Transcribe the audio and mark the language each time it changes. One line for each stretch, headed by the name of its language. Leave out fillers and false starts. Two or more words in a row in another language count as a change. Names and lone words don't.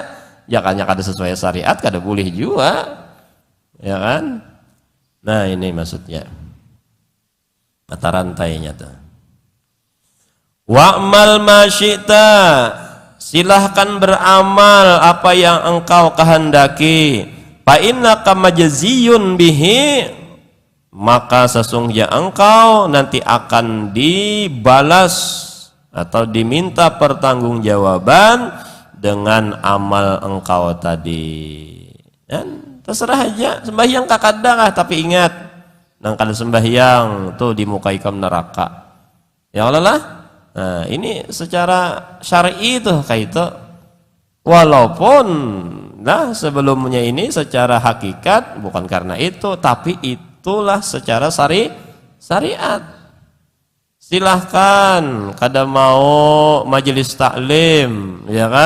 Banjar: Jangan kada sesuai syariat kada boleh juga.
Indonesian: Ya kan? Nah, ini maksudnya mata rantainya tuh.
Arabic: واعمل ما شئت,
Indonesian: silahkan beramal apa yang engkau kehendaki.
Arabic: فإنك مجزي به,
Indonesian: maka sesungguhnya engkau nanti akan dibalas atau diminta pertanggungjawaban dengan amal engkau tadi.
Banjar: Dan terserah aja, sembahyang kakadang tapi ingat, nang kada sembahyang tuh dimukai ke neraka.
Indonesian: Ya Allah lah. Nah, ini secara syar'i itu kayak itu. Walaupun nah sebelumnya ini secara hakikat bukan karena itu, tapi itulah secara syariat. Silahkan kada mau majelis taklim, ya kan?